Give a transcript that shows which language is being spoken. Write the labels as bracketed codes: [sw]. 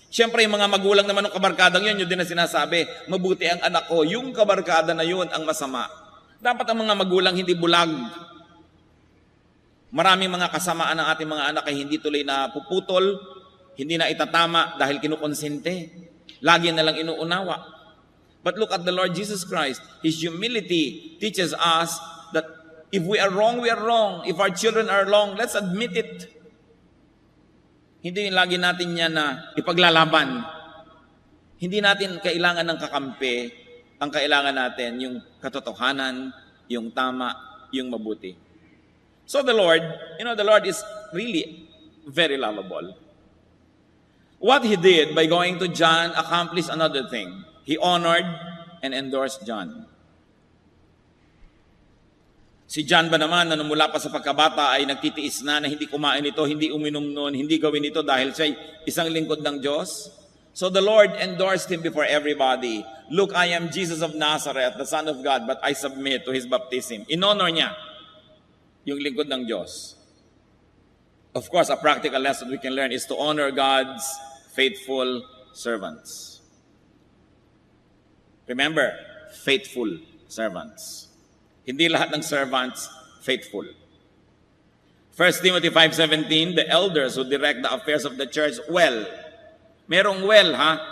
[tl] Siyempre yung mga magulang naman ng kabarkadang yun, yun din na sinasabi, mabuti ang anak ko, yung kabarkada na yun ang masama. Dapat ang mga magulang hindi bulag. Maraming mga kasamaan ng ating mga anak ay hindi tuloy na puputol, hindi na itatama dahil kinukonsente. Lagi na lang inuunawa. [en] But look at the Lord Jesus Christ. His humility teaches us that if we are wrong, we are wrong. If our children are wrong, let's admit it. [tl] Hindi lagi natin yan na ipaglalaban. Hindi natin kailangan ng kakampi. Ang kailangan natin yung katotohanan, yung tama, yung mabuti. [en] So the Lord, the Lord is really very lovable. What He did by going to John accomplished another thing. He honored and endorsed John. [tl] Si John ba naman, na mula pa sa pagkabata ay nagtitiis na hindi kumain ito, hindi uminom noon, hindi gawin ito dahil siya isang lingkod ng Diyos? [en] So the Lord endorsed him before everybody. Look, I am Jesus of Nazareth, the Son of God, but I submit to His baptism. [tl] In-honor niya yung lingkod ng Diyos. [en] Of course, a practical lesson we can learn is to honor God's faithful servants. Remember, faithful servants. [tl] Hindi lahat ng servants faithful. [en] 1 Timothy 5:17, the elders who direct the affairs of the church well. [tl] Merong well, ha?